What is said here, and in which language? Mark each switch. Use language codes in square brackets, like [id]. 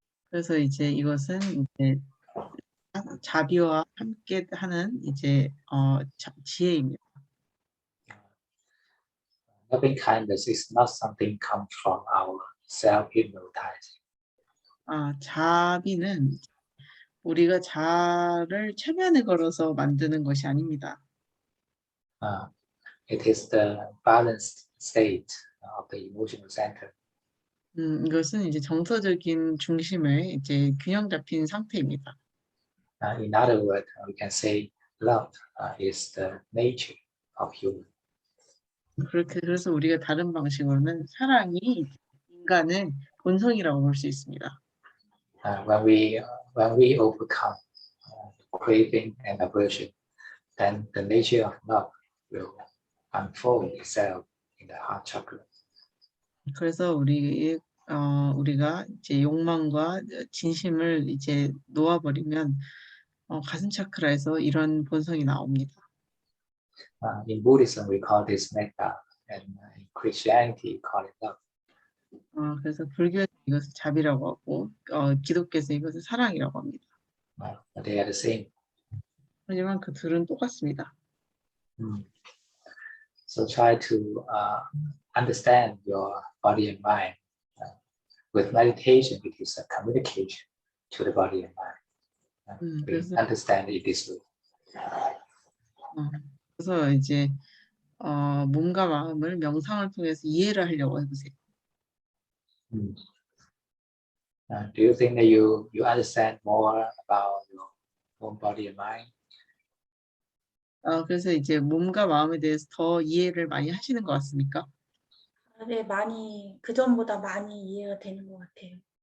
[ko] 그래서 이제 이것은 이제 자비와 함께 하는 이제 지혜입니다. [en] Loving kindness is not something comes from our self-hypnotizing. [ko] 자비는 우리가 자를 최면에 걸어서 만드는 것이 아닙니다. [en] It is the balanced state of the emotional center. [ko] 이것은 이제 정서적인 중심의 이제 균형 잡힌 상태입니다. [en] In other words, we can say love is the nature of human. [ko] 그래서 우리가 다른 방식으로는 사랑이 인간의 본성이라고 볼 수 있습니다. [en] When we overcome craving and aversion, then the nature of love will unfold itself in the heart chakra. [ko] 그래서 우리가 이제 욕망과 진심을 이제 놓아버리면 가슴 차크라에서 이런 본성이 나옵니다. [en] In Buddhism, we call this metta, and in Christianity, we call it love. [ko] 그래서 불교에서 이것을 자비라고 하고 기독교에서 이것을 사랑이라고 합니다. [en] But they are the same. [ko] 하지만 그 둘은 똑같습니다. [en] So try to understand your body and mind. With meditation, it is a communication to the body and mind. We understand it this way. [ko] 그래서 이제 몸과 마음을 명상을 통해서 이해를 하려고 해보세요. [en] Do you think that you understand more about your own body and mind? [ko] 그래서 이제 몸과 마음에 대해서 더 이해를 많이 하시는 것 같습니까? 네, 많이 그전보다 많이 이해가 되는 것 같아요.